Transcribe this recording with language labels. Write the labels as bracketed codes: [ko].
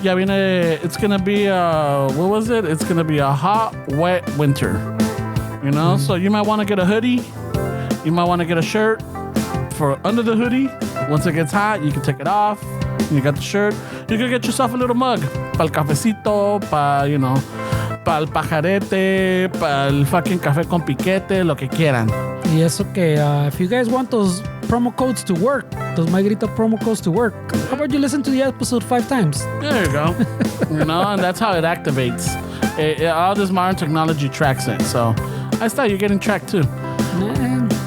[es] Ya viene, [en] it's going to be, what was it? It's going to be a hot, wet winter. So you might want to get a hoodie. You might want to get a shirt for under the hoodie. Once it gets hot, you can take it off. You got the shirt. You can get yourself a little mug. [es] Para el cafecito, para el pajarete, para el fucking café con piquete, lo que quieran. Y eso que, [en] if you guys want those promo codes to work, those Magrito promo codes to work, how about you listen to the episode 5 times? There you go. And that's how it activates. All this modern technology tracks it. So I thought you're getting tracked too. Man.